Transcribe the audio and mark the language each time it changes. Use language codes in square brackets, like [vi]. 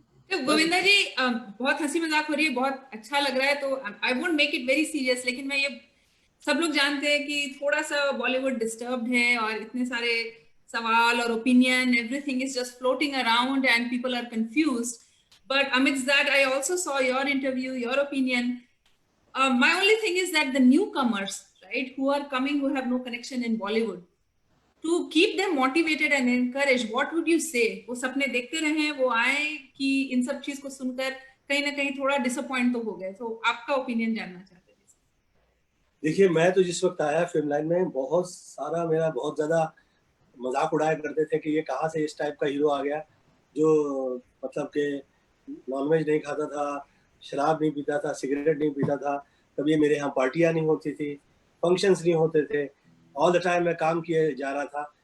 [hi] तो गोविंदा जी, बहुत हंसी मजाक हो रही है, बहुत अच्छा लग रहा है, तो [en] I won't make it very serious, [hi] लेकिन मैं ये सब लोग जानते हैं कि थोड़ा सा बॉलीवुड डिस्टर्ब्ड है और इतने सारे सवाल और opinion, [en] Everything is just floating around and people are confused. But amidst that, I also saw your interview, your opinion. My only thing is that the newcomers, right, who are coming, who have no connection in Bollywood, to keep them motivated and encouraged, what would you say? [hi] वो सपने देखते रहे, वो आए कि इन सब चीज को सुनकर कहीं ना कहीं थोड़ा डिसअपॉइंट तो हो गए? तो आपका ओपिनियन जानना चाहते हैं। देखिए, मैं तो जिस वक्त आया फिल्म लाइन में, बहुत सारा मेरा बहुत ज्यादा मजाक उड़ाया करते थे कि ये कहाँ से इस टाइप का हीरो आ गया जो मतलब के नॉनवेज नहीं खाता था, शराब नहीं पीता था, सिगरेट नहीं पीता था, कभी मेरे यहाँ पार्टियां नहीं होती थी, फंक्शंस नहीं होते थे, [en] all the time [hi] मैं काम किए जा रहा था।